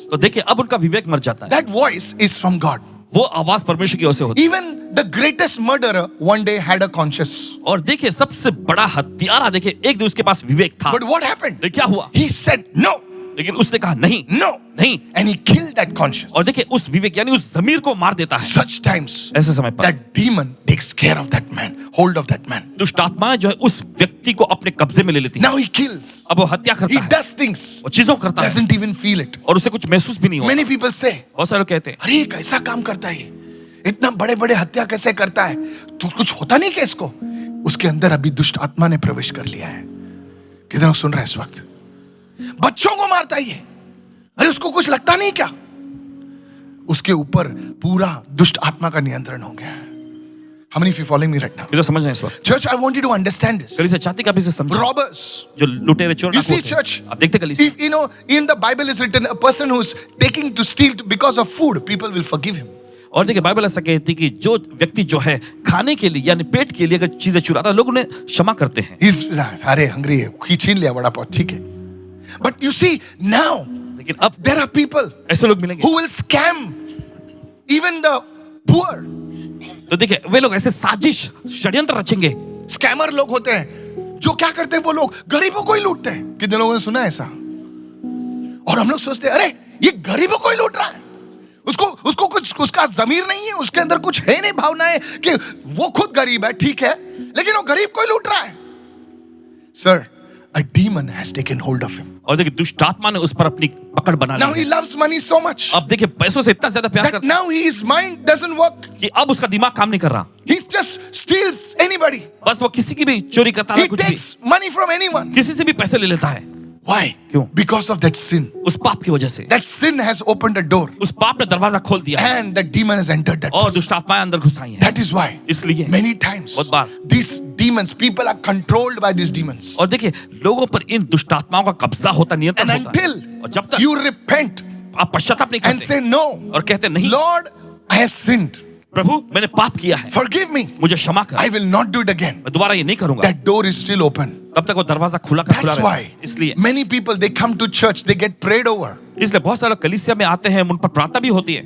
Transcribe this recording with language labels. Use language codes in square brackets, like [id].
[hi] तो देखिए अब उनका विवेक मर जाता है। [en] That voice is from God. [hi] वो आवाज परमेश्वर की ओर से होती है। [en] Even the greatest murderer one day had a conscience. [hi] और देखिए सबसे बड़ा हत्यारा देखिए एक दिन उसके पास विवेक था। [en] But what happened? [hi] लेकिन क्या हुआ? [en] He said no, [hi] लेकिन उसने कहा नहीं [en] no, [hi] नहीं। [en] and he killed that conscience. [hi] और देखिए उस विवेक यानी उस जमीर को मार देता है। [en] Such times, [hi] ऐसे समय पर [en] that demon takes care of that man, hold of that man. [hi] दुष्ट आत्माएं जो है उस व्यक्ति को अपने कब्जे में ले लेती है। [en] Now he kills. [hi] अब वो हत्या [en] He [hi] करता है, [en] does things. [hi] वो चीजों करता है [en] Doesn't even feel it. [hi] और उसे कुछ महसूस भी नहीं होता। [en] Many people say, [hi] बहुत सारे लोग कहते हैं अरे ये कैसा काम करता है, इतना बड़े बड़े हत्या कैसे करता है, तो कुछ होता नहीं क्या इसको? उसके अंदर अभी दुष्ट आत्मा ने प्रवेश कर लिया है। कितने लोग सुन रहे हैं इस वक्त? बच्चों को मारता है ये, अरे उसको कुछ लगता नहीं क्या? उसके ऊपर पूरा दुष्ट आत्मा का नियंत्रण हो गया है। [en] How many of you following me right now? [hi] ये तो समझ रहे हैं इस वक्त। [en] Church, I want you to understand this. [hi] कलीसिया चाहती कि आप इसे समझें। [en] Robbers. [hi] जो लुटेरे चोर [en] You [hi] डाकू [en] see, [hi] होते हैं। [en] church, [hi] आप देखते कलीसिया [en] if in the Bible is written, a person who's taking to steal because of food, people will forgive him. [hi] और देखिए बाइबल ऐसा कहती है कि जो व्यक्ति जो है खाने के लिए यानी पेट के लिए अगर चीजें चुराता है लोग उन्हें क्षमा करते हैं। He's अरे हंग्री है, छीन लिया बड़ा पाव, ठीक है। [en] But you see now, [hi] लेकिन अब [en] there are people [hi] ऐसे लोग मिलेंगे [en] who will scam even the poor. [hi] तो देखिए वे लोग ऐसे साजिश षड्यंत्र रचेंगे। स्कैमर लोग होते हैं जो क्या करते हैं, वो लोग गरीबों को ही लूटते हैं। कितने लोगों ने सुना है ऐसा? और हम लोग सोचते हैं अरे ये गरीबों को ही लूट रहा है, उसको कुछ उसका जमीर नहीं है, उसके अंदर कुछ है नहीं भावनाएं कि वो खुद गरीब है, ठीक है, लेकिन वो गरीब को ही लूट रहा है। [en] Sir, a demon has taken hold of him. [hi] और देखिए दुष्ट आत्मा ने उस पर अपनी पकड़ बना [en] Now [hi] ली [en] he [hi] है। [en] loves money so much [hi] अब देखिए पैसों से इतना ज्यादा प्यार [en] that [hi] करता [en] now his mind doesn't work. [hi] है कि अब उसका दिमाग काम नहीं कर रहा। [en] He just steals anybody. [hi] बस वो किसी की भी चोरी करता है, [en] He [hi] कुछ भी [en] takes money from anyone. [hi] किसी से भी पैसे ले लेता है। [en] Why? [hi] क्यों? [en] Because of that sin. [hi] उस पाप की वजह से। [en] That sin has opened a door [hi] उस पाप ने दरवाजा खोल दिया [en] and that demon has entered that [hi] और [en] person. [hi] दुष्ट आत्माएं अंदर घुस आई हैं। [en] That is why [hi] इसलिए [en] many times [hi] बहुत बार [en] these demons, people are controlled by these demons. [hi] और देखिए लोगों पर इन दुष्टात्माओं का कब्जा होता, नियंत्रण [en] And [hi] होता है। [en] until [hi] और जब तक [en] you repent [hi] आप पश्चाताप नहीं [en] and [hi] करते [en] say no, [hi] और कहते नहीं, [en] Lord, I have sinned. [hi] प्रभु मैंने पाप किया है, [en] Forgive me. [hi] मुझे क्षमा कर, [en] I will not do it again. [hi] मैं दोबारा ये नहीं करूंगा, [en] That door is still open. [hi] तब तक वो दरवाजा खुला का खुला [en] That's [hi] रहता है। [en] why [hi] इसलिए [en] many people, they come to church, they get prayed over. [hi] बहुत सारे लोग कलीसिया में आते हैं, उन पर प्रार्थना भी होती है,